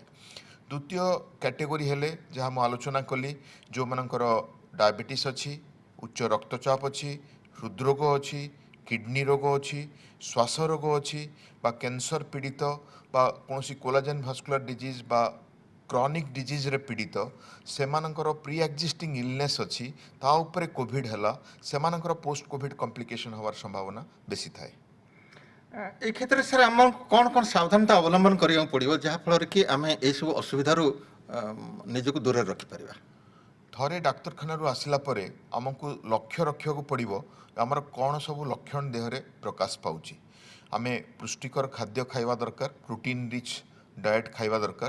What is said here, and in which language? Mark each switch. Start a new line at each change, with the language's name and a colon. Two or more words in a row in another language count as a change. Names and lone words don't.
Odia: ଦ୍ୱିତୀୟ କ୍ୟାଟେଗୋରୀ ହେଲେ ଯାହା ମୁଁ ଆଲୋଚନା କଲି, ଯେଉଁମାନଙ୍କର ଡାଇବେଟିସ୍ ଅଛି, ଉଚ୍ଚ ରକ୍ତଚାପ ଅଛି, ହୃଦରୋଗ ଅଛି, କିଡନୀ ରୋଗ ଅଛି, ଶ୍ୱାସ ରୋଗ ଅଛି, ବା କ୍ୟାନ୍ସର ପୀଡ଼ିତ, ବା କୌଣସି
English: collagen vascular disease
Odia: ବା
English: chronic diseaseରେ
Odia: ପୀଡ଼ିତ, ସେମାନଙ୍କର
English: pre existing illness
Odia: ଅଛି, ତା ଉପରେ କୋଭିଡ଼ ହେଲା, ସେମାନଙ୍କର
English: post covid complication
Odia: ହେବାର ସମ୍ଭାବନା ବେଶୀ ଥାଏ।
Bangla: এই ক্ষেত্রে স্যার আমার
Odia: କ'ଣ କ'ଣ ସାବଧାନତା ଅବଲମ୍ବନ କରିବାକୁ ପଡ଼ିବ ଯାହାଫଳରେ କି ଆମେ ଏଇସବୁ ଅସୁବିଧାରୁ ନିଜକୁ ଦୂରରେ ରଖିପାରିବା? ଥରେ ଡାକ୍ତରଖାନାରୁ ଆସିଲା ପରେ ଆମକୁ ଲକ୍ଷ୍ୟ ରଖିବାକୁ ପଡ଼ିବ ଆମର କ'ଣ ସବୁ ଲକ୍ଷଣ ଦେହରେ ପ୍ରକାଶ ପାଉଛି। ଆମେ ପୁଷ୍ଟିକର ଖାଦ୍ୟ ଖାଇବା ଦରକାର,
English: protein rich diet
Odia: ଖାଇବା ଦରକାର।